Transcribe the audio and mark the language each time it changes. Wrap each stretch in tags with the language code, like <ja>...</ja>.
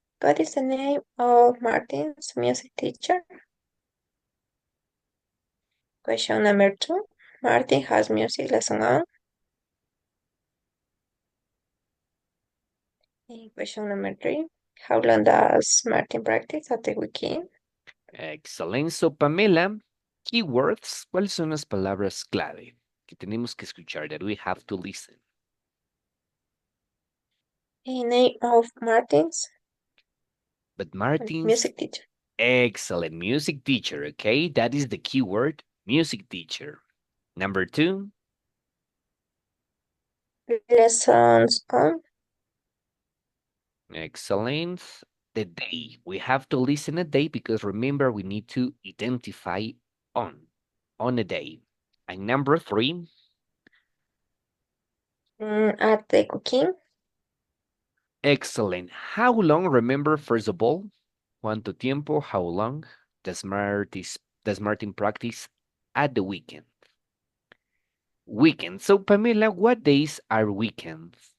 <en>What is the name of Martin's music teacher? Question number 2. Martin has music lesson on. Question number 3. How long does Martin practice at the weekend?</en> <es>Excelente. So, Pamela, keywords, ¿cuáles son las palabras clave que tenemos que escuchar,</es> <en>that we have to listen? Name of Martin's But Martin's music teacher. excellent music teacher, okay? That is the keyword, music teacher. Number 2. Lessons on. Excellent. The day. We have to listen a day because remember we need to identify on a day. And number 3. At the cooking. Excellent. How long? Remember, first of all,</en> <es>¿cuánto tiempo?</es> <en>How long does Martin practice at the weekend? Weekend. So, Pamela, what days are weekends?</en>